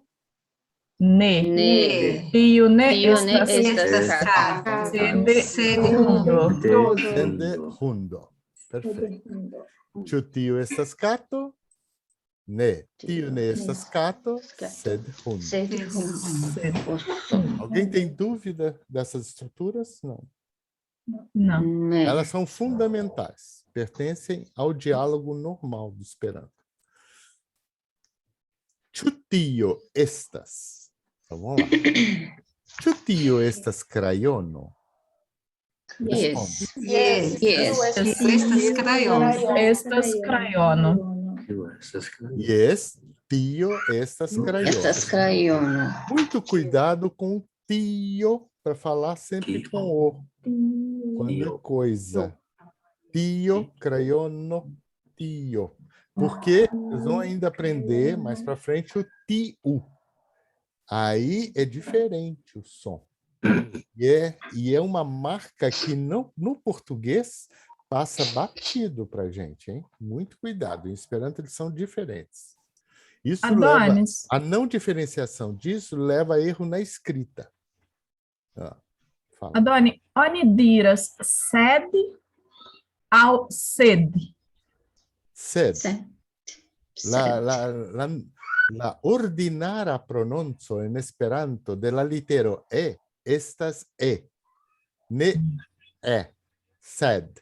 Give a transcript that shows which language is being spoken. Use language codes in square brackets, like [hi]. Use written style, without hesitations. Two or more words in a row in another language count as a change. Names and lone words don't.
[eo] Ne. Tio ne estas kato. Sed hundo. Sed hundo. Perfeito. Ĉu tio estas kato? Ne. Tio ne estas kato, sed hundo. Sed hundo. [pt] Alguém tem dúvida dessas estruturas? Não. Não. Elas são fundamentais. Pertencem ao diálogo normal do Esperanto. [eo] Ĉu tio estas? [pt] Então vamos lá. [eo] Ĉu tio estas krajono? Yes. Estas crayono. Estas crayono. Yes, tio estas crayono. Estas crayono. [pt] Muito cuidado com tio para falar sempre com o. Quando é coisa. [eo] Tio, crayono, tio. [pt] Porque eles vão ainda aprender mais para frente o tiu. Aí é diferente o som. E é uma marca que não, no português passa batido para a gente, hein? Muito cuidado. Em Esperanto eles são diferentes. Isso a não diferenciação disso leva a erro na escrita. Fala. [eo] Adoni, oni diras sed ao sed? Sed. La ordinara prononco en Esperanto de la litero E estas E. Ne E. Sed.